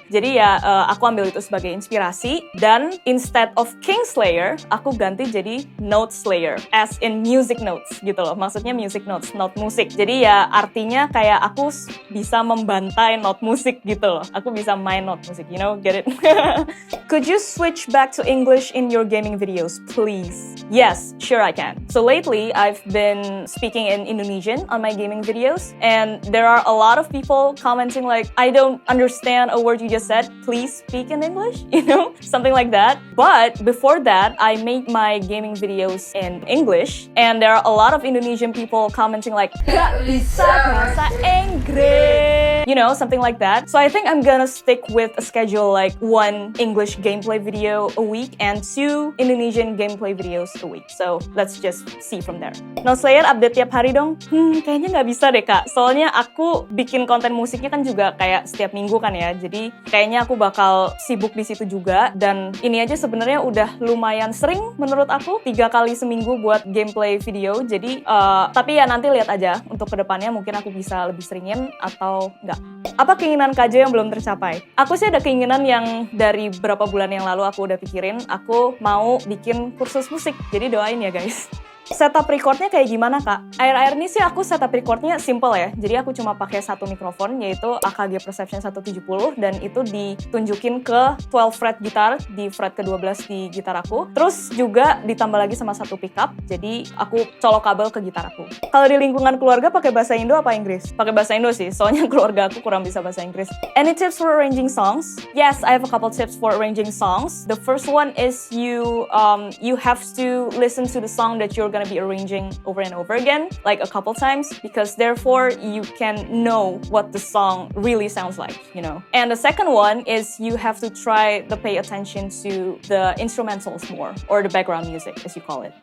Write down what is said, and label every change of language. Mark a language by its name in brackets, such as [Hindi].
[Indonesian] Jadi ya aku ambil itu sebagai inspirasi dan [English] instead of [Indonesian] Kingslayer, aku ganti jadi Note Slayer, [English] as in music notes [Indonesian] gitu loh. Maksudnya music notes, note musik. Jadi ya artinya kayak aku bisa membantai note musik gitu loh. Aku bisa main note musik, [English] you know, get it? Could you switch back to English in your gaming videos, please? Yes, sure I can. So lately, I've been speaking in Indonesian on my gaming videos, and there are a lot of people commenting like, I don't understand a word you just said, please speak in English, you know, something like that. But before that, I made my gaming videos in English, and there are a lot of Indonesian people commenting like, [Indonesian] gak bisa bahasa Inggris, [English] you know, something like that. So I think I'm gonna stick with a schedule like 1 English gameplay video a week and 2 Indonesian gameplay videos a week. So let's just see from there. [Indonesian] Note Slayer update tiap hari dong? Kayaknya nggak bisa deh kak. Soalnya aku bikin konten musiknya kan juga kayak setiap minggu kan ya. Jadi kayaknya aku bakal sibuk di situ juga. Dan ini aja sebenarnya udah lumayan sering menurut aku. 3 kali seminggu buat gameplay video. Jadi tapi ya nanti lihat aja. Untuk kedepannya mungkin aku bisa lebih seringin atau nggak. Apa keinginan Kak Jo yang belum tercapai? Aku sih ada keinginan yang dari beberapa bulan yang lalu aku udah pikirin, aku mau bikin kursus musik. Jadi doain ya guys. Setup recordnya kayak gimana kak? Akhir-akhir ini sih aku setup recordnya simple ya. Jadi aku cuma pakai satu mikrofon yaitu AKG Perception 170 dan itu ditunjukin ke 12 fret gitar di fret ke-12 di gitar aku. Terus juga ditambah lagi sama satu pickup. Jadi aku colok kabel ke gitar aku. Kalau di lingkungan keluarga pakai bahasa Indo apa Inggris? Pakai bahasa Indo sih. Soalnya keluarga aku kurang bisa bahasa Inggris. [English] Any tips for arranging songs? Yes, I have a couple tips for arranging songs. The first one is you have to listen to the song that you're gonna be arranging over and over again, like a couple times, because therefore you can know what the song really sounds like, you know. And the second one is you have to try to pay attention to the instrumentals more, or the background music, as you call it.